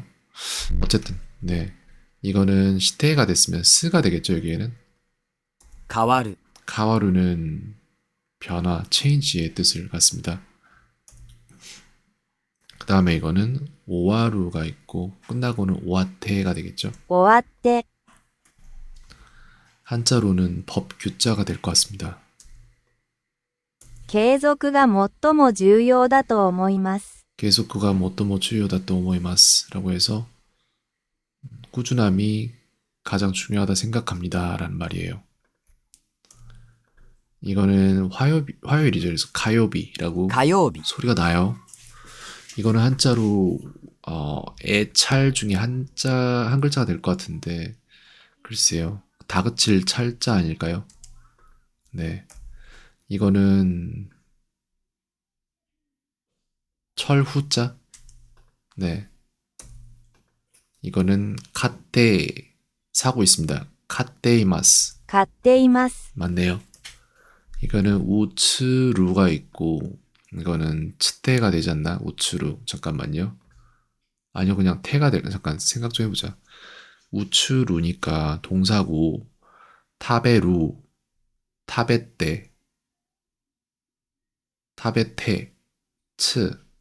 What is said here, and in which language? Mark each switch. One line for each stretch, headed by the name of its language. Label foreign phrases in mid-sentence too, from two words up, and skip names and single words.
Korean: 어쨌든 네, 이거는 시테가 됐으면 스가 되겠죠. 여기에는
Japanese: 変わる
Korean: 카와루는 변화, change의 뜻을 갖습니다. 그 다음에 이거는 오와루가 있고 끝나고는 오와테가 되겠죠.
Japanese: 終わって、
Korean: 한자로는 법규자가 될 것 같습니다.
Japanese: 継続が最も重要だと思います。継続が 最も 重要だ と 思います
Korean: 라고 해서 꾸준함이 가장 중요하다 생각합니다 라는 말이에요. 이거는 화요일이죠. 그래서 가요비라고
Japanese: 火曜日
Korean: 소리가 나요. 이거는 한자로 애찰 중에 한 글자가 될 것 같은데 글쎄요. 다그칠 찰자 아닐까요? 네. 이거는 철후자? 네. 이거는 카테 사고 있습니다. 카테이마스.
Japanese: 買っています。
Korean: 맞네요. 이거는 우츠루가 있고 이거는 츠테가 되지 않나? 우츠루. 잠깐만요. 아니요. 그냥 테가 되나? 잠깐 생각 좀 해보자. 우츠루니까 동사고
Japanese: 食べる、食べて、食べて、つ.